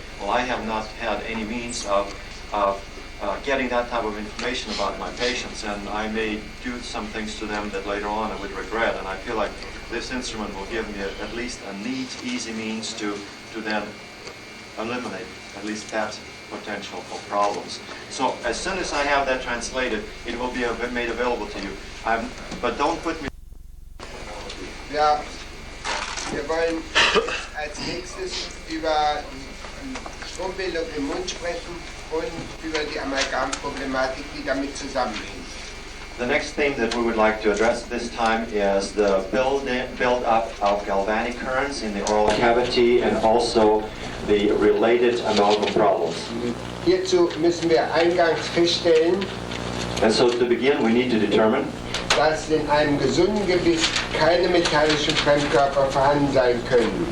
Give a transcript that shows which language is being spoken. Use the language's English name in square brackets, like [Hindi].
[English] Well, I have not had any means of getting that type of information about my patients, and I may do some things to them that later on I would regret, and I feel like this instrument will give me at least a neat, easy means to then eliminate at least that potential for problems. So as soon as I have that translated, it will be made available to you. But don't put me... [German] Ja, wir wollen als nächstes über Strombildung im Mund sprechen und über die Amalgamproblematik, die damit zusammenhängt. [English] The next theme that we would like to address this time is the build-up of galvanic currents in the oral cavity and also the related amalgam problems. [German] Hierzu müssen wir eingangs feststellen, [English] And so to begin, we need to determine [German] dass in einem gesunden Gebiss keine metallischen Fremdkörper vorhanden sein können.